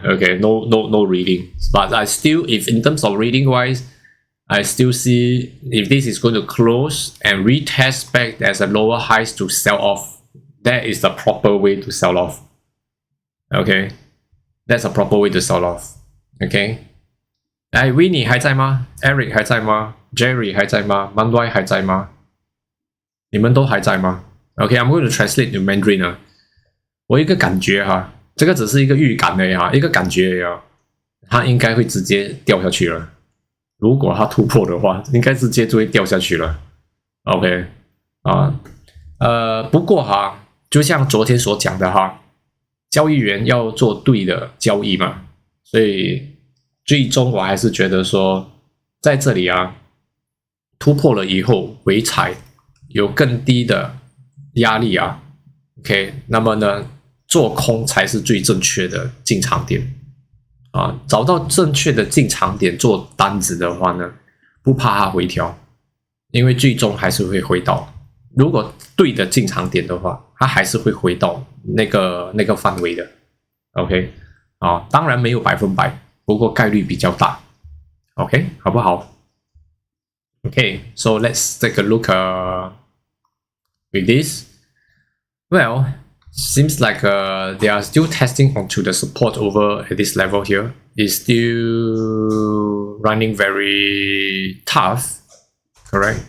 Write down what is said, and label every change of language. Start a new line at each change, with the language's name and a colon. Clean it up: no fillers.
English: Okay, no reading. But I still, if in terms of reading wise, I still see if this is going to close and retest back as a lower highs to sell off. That is the proper way to sell off. Okay, that's a proper way to sell off. Okay.
Chinese: Winnie 还在吗 ？Eric 还在吗 ？Jerry 还在吗 ？Manwai 还在吗？你们都还在吗
English: ？Okay, I'm going to translate to Mandarin 啊。
Chinese: 我有一个感觉哈，这个只是一个预感而已哈，一个感觉而已啊。它应该会直接掉下去了。如果它突破的话，应该直接就会掉下去了。 OK 啊，不过哈，就像昨天所讲的哈，交易员要做对的交易嘛，所以。最终我还是觉得说，在这里啊，突破了以后回踩有更低的压力啊 ，OK， 那么呢，做空才是最正确的进场点啊。找到正确的进场点做单子的话呢，不怕它回调，因为最终还是会回到。如果对的进场点的话，它还是会回到那个范围的 ，OK 啊，当然没有100%。不过概率比较大 ，OK， 好不好 ？
English: Okay, so let's take a look with this. Well, seems like they are still testing onto the support over at this level here. It's still running very tough, correct?